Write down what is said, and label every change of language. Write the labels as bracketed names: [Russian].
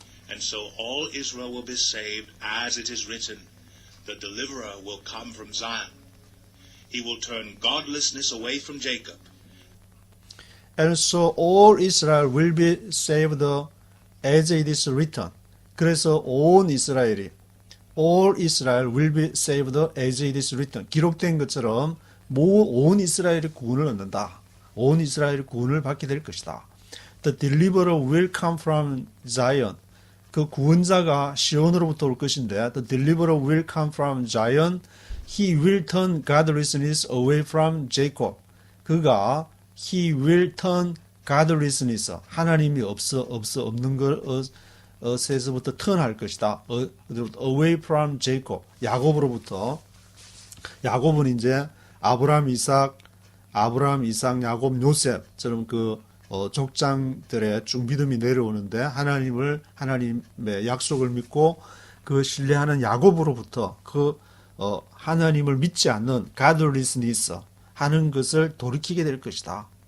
[English] And so all Israel will be saved, as it is written, the deliverer will come from Zion. He will turn godlessness away from Jacob. And so all Israel will be saved as it is written. [Korean] 그래서 온 이스라엘이 [English] all Israel will be saved as it is written. [Korean] 기록된 것처럼 온 이스라엘이 구원을 얻는다. 온 이스라엘이 구원을 받게 될 것이다. [English] The deliverer will come from Zion. [Korean] 그 구원자가 시온으로부터 올 것인데, [English] the deliverer will come from Zion. He will turn godlessness away from Jacob. [Korean] 그가 [English] He will turn godlessness, [Korean] 하나님이 없는 것에서부터 턴할 것이다. [English] away from Jacob, [Korean] 야곱으로부터. 야곱은 이제 아브라함, 이삭, 야곱, 요셉처럼 족장들의 쭉 믿음이 내려오는데 하나님의 약속을 믿고 그 신뢰하는 야곱으로부터 하나님을 믿지 않는 godlessness 하는 것을 돌이키게 될 것이다.